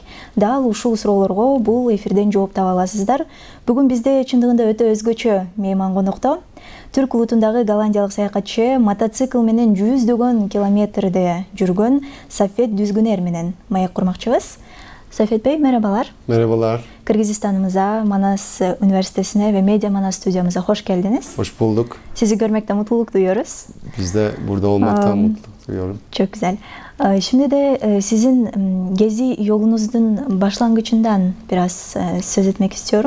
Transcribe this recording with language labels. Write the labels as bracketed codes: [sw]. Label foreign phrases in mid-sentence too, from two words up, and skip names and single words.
[ky] Дал ушул суроолорго бул эфирден жооп таба аласыздар. Бүгүн бизде чындыгында өтө өзгөчө мейман конокто. Түрк улутундагы голландиялык саякатчы мотоцикл менен жүздөгөн километрде жүргөн Сафет Дүзгүнер менен маек курмакчыбыз. [tr] Сафет Бey, merhabalar. Merhabalar. Kırgızistan'ımıza, Manas Üniversitesi'ne ve Medya Manas stüdyomuza hoş geldiniz. Hoş bulduk. Sizi görmekten mutluluk duyuyoruz. Biz de burada olmaktan mutluluk duyuyorum. Çok güzel. Şimdi de sizin gezi yolunuzun başlangıcından biraz söz etmek istiyorum.